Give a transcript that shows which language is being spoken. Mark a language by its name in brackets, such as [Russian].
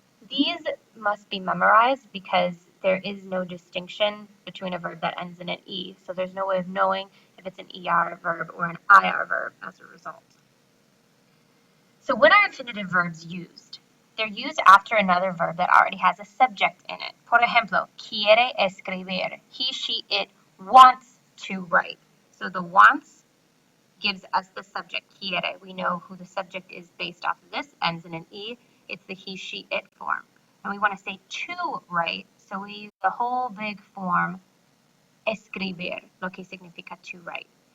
[English] These must be memorized because there is no distinction between a verb that ends in an E, so there's no way of knowing if it's an ER verb or an IR verb as a result. So when are infinitive verbs used? They're used after another verb that already has a subject in it. [Spanish] Por ejemplo, quiere escribir. [English] He, she, it wants to write. So the wants gives us the subject, quiere. We know who the subject is based off of this, ends in an E. It's the he, she, it form. And we want to say to write, so we use the whole big form, escribir, [Spanish] lo que significa [English] to write.